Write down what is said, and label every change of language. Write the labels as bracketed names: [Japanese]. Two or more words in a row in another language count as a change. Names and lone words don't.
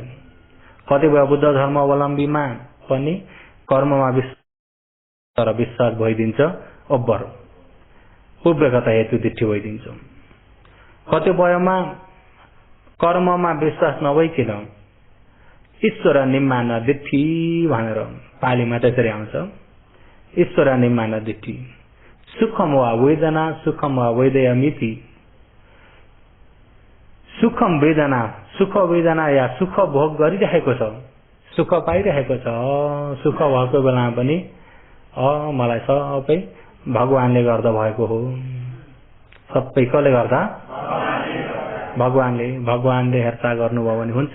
[Nepali] कतिपय बुद्ध धर्मावलम्बीमा पनि कर्ममा विश्वास भइदिन्छ ओभर, [Pali] पुब्बे कता हेतु दिठी [Nepali] भइदिन्छ। कतिपयमा कर्ममा विश्वास नभइकन [Pali] ईश्वर निम्मान दिठी [Nepali] भनेर पालीमा त्यसरी आउँछ। [Pali] ईश्वर निम्मान दिठी। सुखम वा वेदना सुखम वा वेदयमिति। सुखम वेदना, [Nepali] सुख वेदना या सुख भोग गरिरहेको छ, सुख पाइरहेको छ, सुख भएको बेलामा पनि मलाई सबै भगवानले गर्दा भएको हो। सबै कसले गर्दा? भगवानले हेरचाह गर्नुभयो भने हुन्छ।